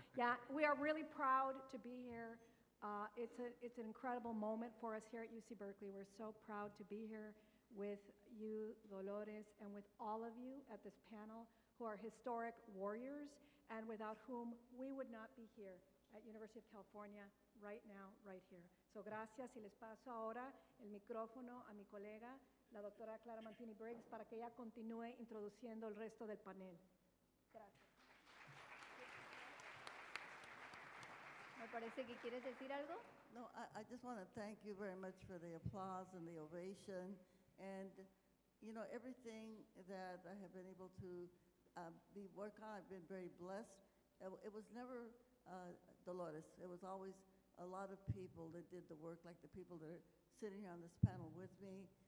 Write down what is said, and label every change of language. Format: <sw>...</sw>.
<en>Yeah, we are really proud to be here. It's an incredible moment for us here at UC Berkeley. We're so proud to be here with you, Dolores, and with all of you at this panel who are historic warriors and without whom we would not be here at University of California right now, right here.</en> <es>So gracias, y les paso ahora el micrófono a mi colega, la doctora Clara Mantini Briggs, para que ella continúe introduciendo el resto del panel. Gracias. Me parece que quieres decir algo.</es> <en>No, I just want to thank you very much for the applause and the ovation. And, you know, everything that I have been able to work on, I've been very blessed. It was never Dolores. It was always a lot of people that did the work, like the people that are sitting here on this panel with me.</en>